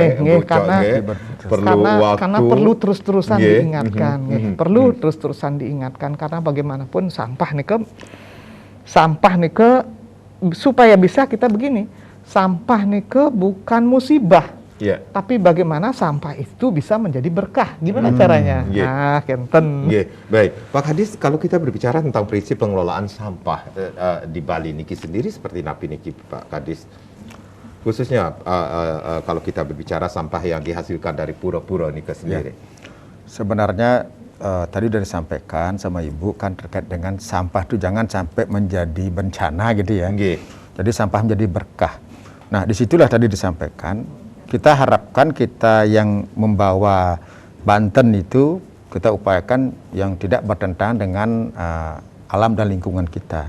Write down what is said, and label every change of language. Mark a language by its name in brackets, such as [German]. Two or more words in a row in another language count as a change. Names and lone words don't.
[Indonesian] Karena perlu terus-terusan diingatkan, perlu terus-terusan diingatkan karena bagaimanapun sampah nike supaya bisa kita begini, sampah nike bukan musibah. Tapi bagaimana sampah itu bisa menjadi berkah? Gimana caranya? Nah, kenten. Baik, Pak Kadis, kalau kita berbicara tentang prinsip pengelolaan sampah di Bali niki sendiri seperti [Balinese] napi niki, [Indonesian] Pak Kadis, khususnya kalau kita berbicara sampah yang dihasilkan dari pura-pura niki sendiri. Sebenarnya tadi sudah disampaikan sama Ibu kan terkait dengan sampah itu jangan sampai menjadi bencana gitu ya. Jadi sampah menjadi berkah. Nah, disitulah tadi disampaikan. Kita harapkan kita yang membawa Banten itu kita upayakan yang tidak bertentangan dengan alam dan lingkungan kita.